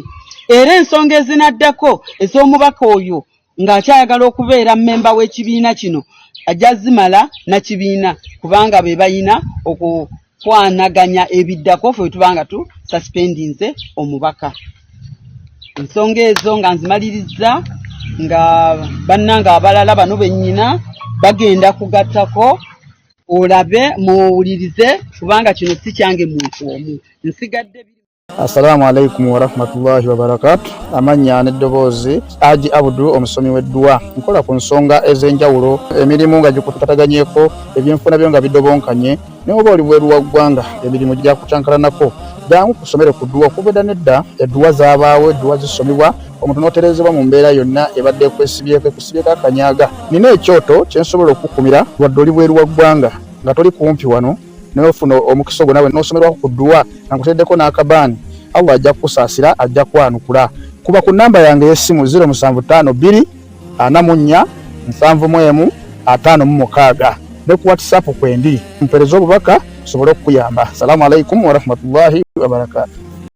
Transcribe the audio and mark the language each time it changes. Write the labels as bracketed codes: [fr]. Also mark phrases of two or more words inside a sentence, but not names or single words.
[lg] Era ensonga ezinaddako ez'omubaka oyo ng'akyayagala okubeera mmemba w'ekibiina kino ajja zimala na kibiina kubanga be bayina okukwanaganya ebiddako ffe tubanga tu suspendinze omubaka. Ensonga ezo nga nzimaliriza nga bannanga abalala bano bennyina bagenda kugattako olabe muwulirize kubanga kino si kyange muntu omu. Nsigadde [ar] السلام عليكم ورحمة الله وبركاته. [lg] Amanya n'eddoboozi Haji Abdul omusomi w'eddwa. Nkola ku nsonga ez'enjawulo, emirimu nga gikutataganyeko, ebyenfuna byo nga bidobonkanye, ne oba oli bweru wa ggwanga emirimu gya kucankalanako. Jangu kusomere ku ddwa okubeda nedda eddwa zaabaawo, eddwa zisomibwa, omuntu n'oterezebwa mu mbeera yonna ebadde ekusibyeko akanyaaga. Nina ekyoto kye nsobola okukumira wadde oli bweru wa ggwanga nga toli kumpi wano n'ofuna omukisa ogwo nawe n'osomerwako ku ddwa nga nkuteddeko n'akabaani Allah ajja kusaasira, ajja kwanukula. Kuba ku namba yange y'essimu 075 2 44 7 ne ku WhatsApp kwendi mpereza obubaka sobole okuyamba. [ar] السلام عليكم ورحمة الله وبركاته.